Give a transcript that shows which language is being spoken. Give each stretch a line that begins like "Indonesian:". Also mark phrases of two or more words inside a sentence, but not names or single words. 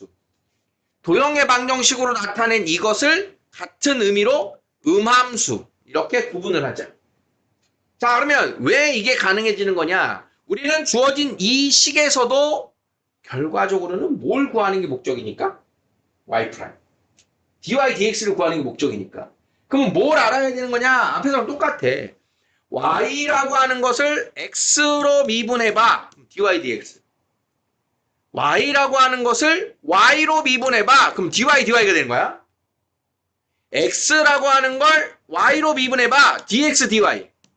Korean: 도형의 방정식으로 나타낸 이것을 같은 의미로 음함수. 이렇게 구분을 하자. 자, 그러면 왜 이게 가능해지는 거냐? 우리는 주어진 이 식에서도 결과적으로는 뭘 구하는 게 목적이니까? y'. dy, dx를 구하는 게 목적이니까. 그럼 뭘 알아야 되는 거냐? 앞에서랑 똑같아. y라고 하는 것을 x로 미분해봐. dy, dx. y라고 하는 것을 y로 미분해봐. 그럼 dy, dy가 되는 거야. x라고 하는 걸 y로 미분해봐. dx, dy.